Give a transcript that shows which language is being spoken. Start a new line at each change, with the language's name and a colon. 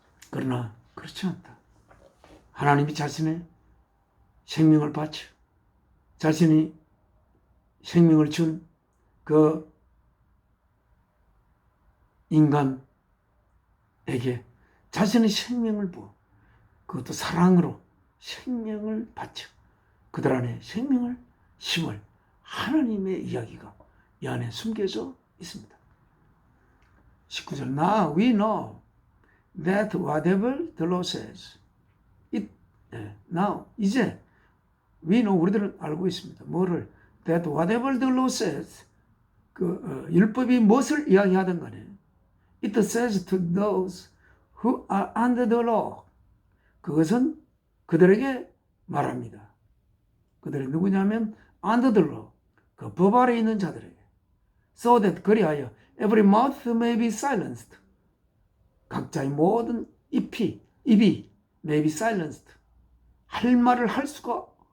Korean: 그러나 그렇지 않다. 하나님이 자신의 생명을 바쳐 자신이 생명을 준 그 인간에게 자신의 생명을 부어 그것도 사랑으로 생명을 바쳐 그들 안에 생명을 심을 하나님의 이야기가 이 안에 숨겨져 있습니다.
English: 19절 Now we know that whatever the law says now
Korean: 이제
English: we know
Korean: 우리들은 알고 있습니다. 뭐를
English: that whatever the law says
Korean: 율법이 무엇을 이야기하든 간에
English: it says to those who are under the law
Korean: 그것은 그들에게 말합니다. 그들이 누구냐면
English: under the law
Korean: 그 법 아래 있는 자들에게
English: so that
Korean: 그리하여
English: every mouth may be silenced
Korean: 각자의 모든 입이
English: may be silenced
Korean: 할 말을 할 수가